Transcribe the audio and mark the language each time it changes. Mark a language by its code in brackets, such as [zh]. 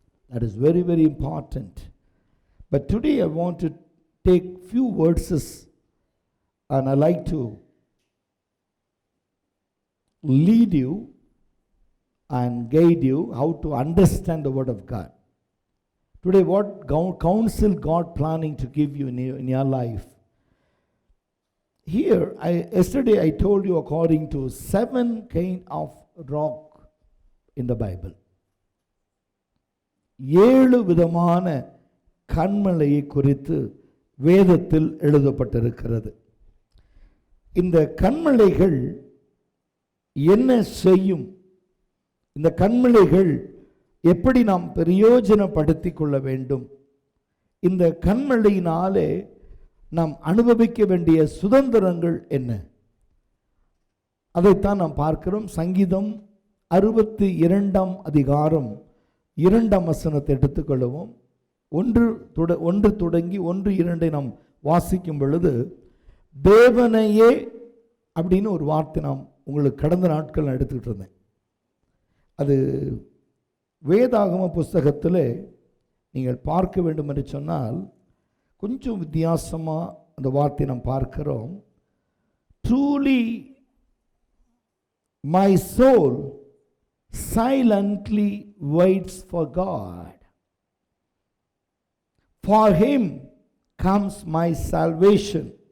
[en] That is very, very important. But today I want to take few verses and I like to lead you and guide you how to understand the word of God. Today what counsel God planning to give you in your life. Here, yesterday I told you according to 7 kind of rock in the Bible. [ta] 7 விதமான கன்மலையை குறித்து வேதத்தில் எழுதப்பட்டிருக்கிறது. இந்த கன்மலைகள் என்ன செய்யும்? இந்த கன்மலைகள் எப்படி நாம் பிரயோஜனப்படுத்திக் கொள்ள வேண்டும்? இந்த கன்மலையினாலே நாம் அனுபவிக்க வேண்டிய சுதந்திரங்கள் என்ன? அதைத்தான் நாம் பார்க்கிறோம். சங்கீதம் 62 அதிகாரம் 2 வசனத்தை எடுத்துக்கொள்வோம். 1 தொடங்கி 1-2 நாம் வாசிக்கும் பொழுது தேவனையே அப்படின்னு ஒரு வார்த்தை நாம் உங்களுக்கு கடந்த நாட்கள் நான் எடுத்துக்கிட்டு இருந்தேன். அது வேதாகம புஸ்தகத்தில் நீங்கள் பார்க்க வேண்டும் என்று சொன்னால் கொஞ்சம் வித்தியாசமாக அந்த வார்த்தை நாம் பார்க்கிறோம். [en] Truly my soul silently waits for God. For him comes my salvation.